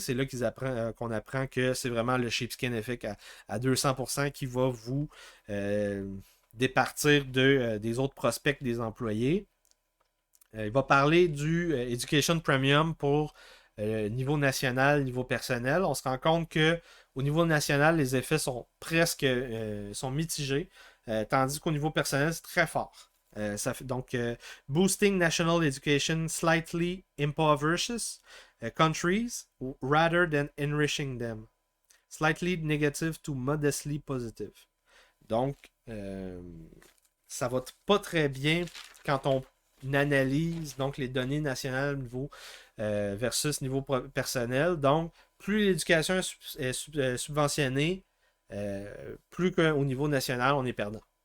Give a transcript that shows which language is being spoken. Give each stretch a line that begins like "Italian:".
French: C'est là qu'on apprend que c'est vraiment le sheepskin effect à 200% qui va vous euh, départir des autres prospects des employés. Il va parler du Education Premium pour niveau national, niveau personnel. On se rend compte que au niveau national, les effets sont presque sont mitigés, tandis qu'au niveau personnel, c'est très fort.
English: Donc, boosting national education slightly impoverishes countries rather than enriching them. Slightly negative to modestly positive.
French: Donc, ça va pas très bien quand on analyse donc les données nationales niveau versus niveau personnel. Donc, plus l'éducation est subventionnée, plus qu'au niveau national, on est perdant.